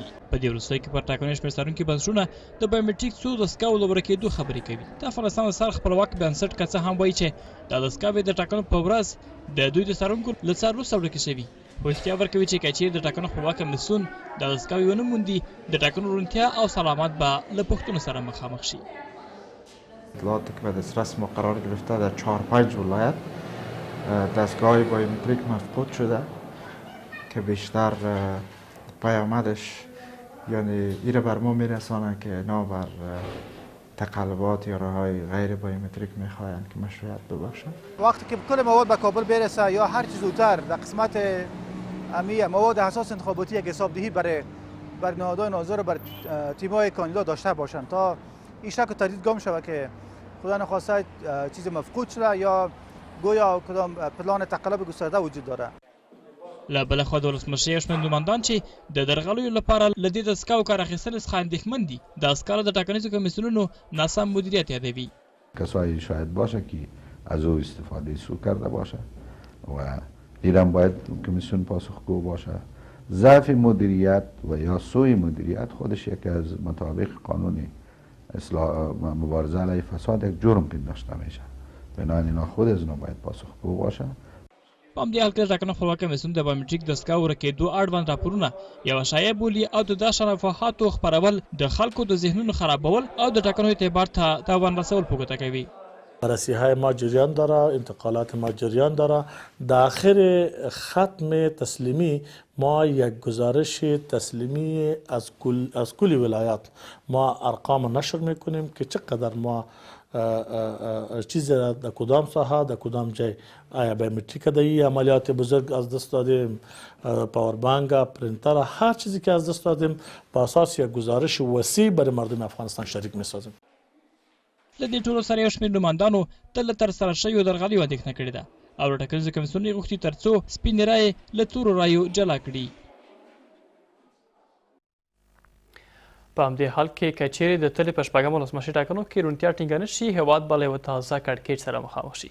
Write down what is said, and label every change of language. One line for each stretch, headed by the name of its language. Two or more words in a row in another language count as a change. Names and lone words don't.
Pashto: په دې وروستیو کې پر ټاکنو شمېر څارونکي بنسټونه د بایومټریک څو دستګاو له ورکېدو خبرې کوي. د افغانستان د سر خپلواک بنسټ که څه هم وایي چې دا دستګاوې د ټاکنو په ورځ د دوی د څارونکو له څار وروسته ورکې شوي. خو احتیا ورکوي چې که چیرې د ټاکنو خپلواک کمیسیون دا دستګاوې ونه موندي د ټاکنو روڼتیا او سلامت به له پوښتنو سره مخامخ شي.
Persian: اطلاعاتی که به دسترس ما قرار گرفته در 4-5 ولایت دستگاه بایومتریک مفقود شده که بیشتر پیامدش یعنی ایره بر ما میرسانه که اینا بر تقلبات یا راههای غیر بایومتریک میخواهند که مشروعیت ببخشند. وقتی که کل مواد به کابل برسه یا هر چیز زودتر در قسمت امیه مواد حساس انتخاباتی یک حسابدهی برای نهادهای ناظر و بر تیم‌های کاندیدا داشته باشند تا این شک و تردید گم شود که خدا نخواسته چیز مفقود شده یا گویا کدام پلان تقلب گسترده وجود داره.
Pashto: له بله خوا د ولسمشرۍ یو شمېر نوماندان چې د درغلیو لپاره له دې دستګاو کار اخیستلو څخه اندېښمن دي د اسکارو د ټاکنیزو کمیسیونونو ناسم مدیریت یادوي.
Persian: کسایی شاید باشه که از او استفاده سو کرده باشه و دیرم باید کمیسیون پاسخگو باشه. ضعف مدیریت و یا سوء مدیریت خودش یکی از مطابق قانون مبارزه علیه فساد یک جرم پنداشته میشه. بنابراین اینا خود از اینا باید پاسخگو باشه.
Pashto: په همدې حال کې د ټاکنو خپلواک کمیسیون د بایومټریک دستګاو ورکېدو اړوند راپورونه یوه شایعه بولي او د داسې افواهاتو خپرول د خلکو د ذهنونو خرابول او د ټاکنو اعتبار ته تاوان رسول په ګوته کوي.
Persian: بررسی‌های ما جریان داره، انتقالات ما جریان داره. در آخر ختم تسلیمی ما یک گزارش تسلیمی از کل ولایات ما ارقام نشر میکنیم که چقدر ما چیز در کدام ساحه در کدام جای آیا بایومتریک دهی عملیات بزرگ از دست دادیم، پاور بانک، پرینتر، هر چیزی که از دست دادیم با اساس یک گزارش وسیع برای مردم افغانستان شریک میسازیم.
Pashto: له دې ټولو سره یو شمېر نوماندانو تل له ترسره شویو درغلیو اندېښنه کړې ده او له ټاکنیزو کمیسیونونو یې غوښتي تر څو سپینې رایې له تورو رایو جلا کړي. په همدې حال کې که چیرې د تلې په 6مه ولسمشري ټاکنو کې روڼتیا ټینګه نه شي هېواد به له یوه تازه کړکېچ سره مخامخ شي.